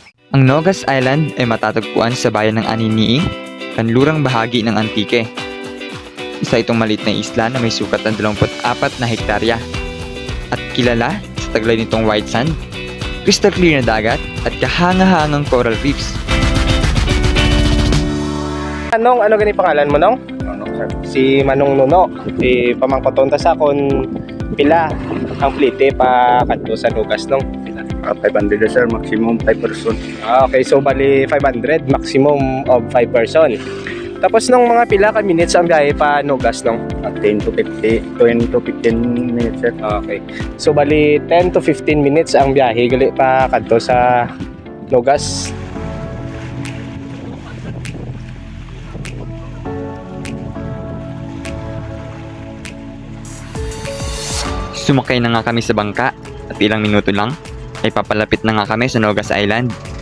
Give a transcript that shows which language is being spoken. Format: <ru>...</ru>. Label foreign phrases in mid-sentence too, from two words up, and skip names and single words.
<tl>Ang Nogas Island ay matatagpuan sa bayan ng Aniniing, kanlurang bahagi ng Antique. Isa itong maliit na isla na may sukat ng 24 na hektarya at kilala sa taglay nitong</tl> <en>white sand, crystal clear</en> <tl>na dagat at kahanga-hangang</tl> <en>coral reefs.</en> <hil>Ano gani pangalan mo, Nong? Si Manong Nuno. Pamangkoton ta sa kon pila ang plite pa kadto sa Nogas, Nong.</hil> <en>500 sir, maximum 5 person. Okay, so bali 500, maximum of 5 person.</en> <hil>Tapos nung mga pila ka minutes ang biyahe pa Nogas, Nong?</hil> <en>10 to 15 minutes sir. Okay.</en> <hil>So bali</hil> <en>10 to 15 minutes</en> <hil>ang biyahe gali pa kadto sa Nogas.</hil> <tl>Sumakay na nga kami sa bangka at ilang minuto lang ay papalapit na nga kami sa Nogas Island.</tl>